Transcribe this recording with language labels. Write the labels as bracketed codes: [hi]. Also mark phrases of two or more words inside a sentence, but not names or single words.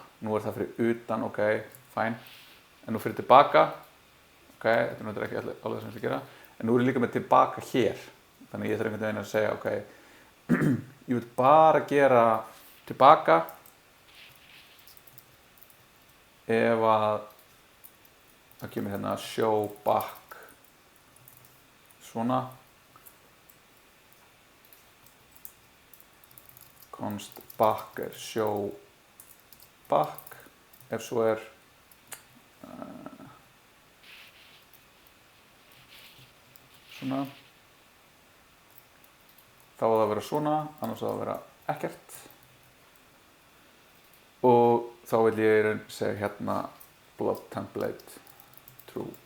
[is] Nú er það fyrir utan, ok, fæn. En nú fyrir tilbaka, ok, þetta er náttúrulega ekki alveg sem ég ætla að gera. En nú er ég líka með tilbaka hér. Þannig ég þarf einhvern veginn að segja, ok, ég vil bara gera tilbaka ef að það kemur hérna [en] show back [is] svona [en] const back [is] er [en] show back, [is] ef svo er svona, þá á það að vera svona, annars á það að vera ekkert, og þá vil ég í raun segja hérna [en] blog template true.